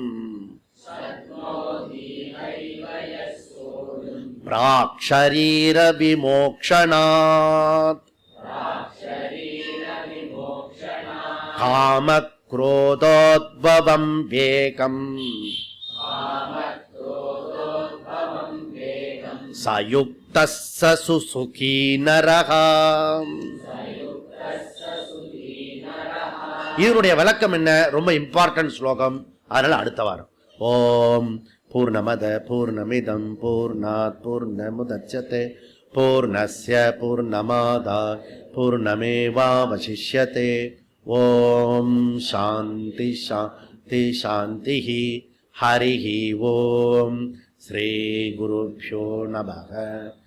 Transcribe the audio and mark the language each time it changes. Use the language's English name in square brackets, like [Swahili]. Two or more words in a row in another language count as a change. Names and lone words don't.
[Sanskrit] பிராக்ஷரீர விமோக்ஷணாத் காம க்ரோதோத்பவம் வேகம் சயுக்தஸ்ஸ சுசுகீ நரஹ. [Tamil] இதனுடைய விளக்கம் என்ன? ரொம்ப இம்பார்ட்டன்ட் ஸ்லோகம். அதனால அடுத்த வாரம். [Sanskrit] ஓம் பூர்ணமத பூர்ணமிதம் பூர்ணாத் பூர்ணமுதச்யதே பூர்ணஸ்ய பூர்ணமாதாத் பூர்ணமேவாவசிஷ்யதே. ஓம் சாந்தி சாந்தி சாந்தி. ஹரிஹி ஓம். ஸ்ரீ குருப்யோ நமः.